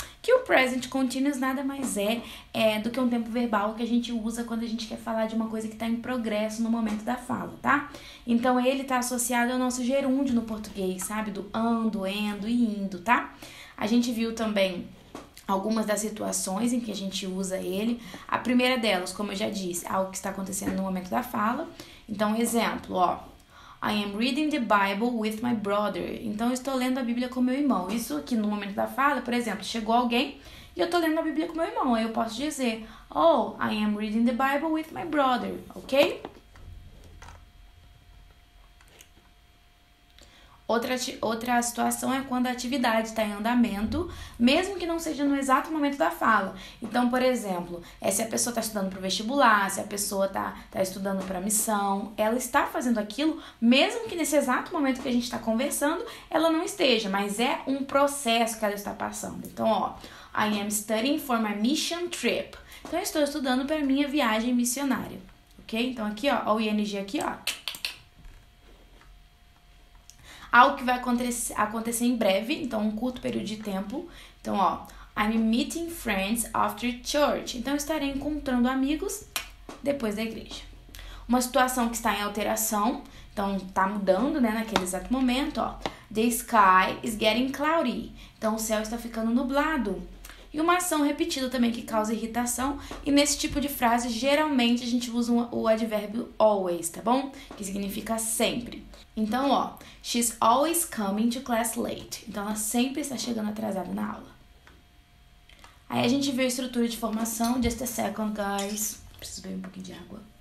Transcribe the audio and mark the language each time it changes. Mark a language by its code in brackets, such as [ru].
[pt] Que o present continuous nada mais do que um tempo verbal que a gente usa quando a gente quer falar de uma coisa que está em progresso no momento da fala, tá? Então, ele está associado ao nosso gerúndio no português, sabe? Do ando, endo e indo, tá? A gente viu também algumas das situações em que a gente usa ele. A primeira delas, como eu já disse, algo que está acontecendo no momento da fala. Então, exemplo, ó. [en] I am reading the Bible with my brother. [pt] Então, eu estou lendo a Bíblia com meu irmão. Isso aqui no momento da fala, por exemplo, chegou alguém e eu estou lendo a Bíblia com meu irmão. Aí eu posso dizer, oh, [en] I am reading the Bible with my brother, [pt] ok? Outra situação é quando a atividade está em andamento, mesmo que não seja no exato momento da fala. Então, por exemplo, se a pessoa está estudando para o vestibular, se a pessoa está estudando para a missão, ela está fazendo aquilo, mesmo que nesse exato momento que a gente está conversando, ela não esteja, mas é um processo que ela está passando. Então, ó, [en] I am studying for my mission trip. [pt] Então, eu estou estudando para a minha viagem missionária, ok? Então, aqui, ó, o ing aqui, ó. Algo que vai acontecer em breve, então um curto período de tempo. Então, ó, [en] I'm meeting friends after church. [pt] Então, eu estarei encontrando amigos depois da igreja. Uma situação que está em alteração, então tá mudando, né, naquele exato momento, ó. [en] The sky is getting cloudy. [pt] Então, o céu está ficando nublado. E uma ação repetida também que causa irritação. E nesse tipo de frase, geralmente, a gente usa o advérbio always, tá bom? Que significa sempre. Então, ó, [en] she's always coming to class late. [pt] Então, ela sempre está chegando atrasada na aula. Aí a gente vê a estrutura de formação. [en] Just a second, guys. [pt] Preciso beber um pouquinho de água.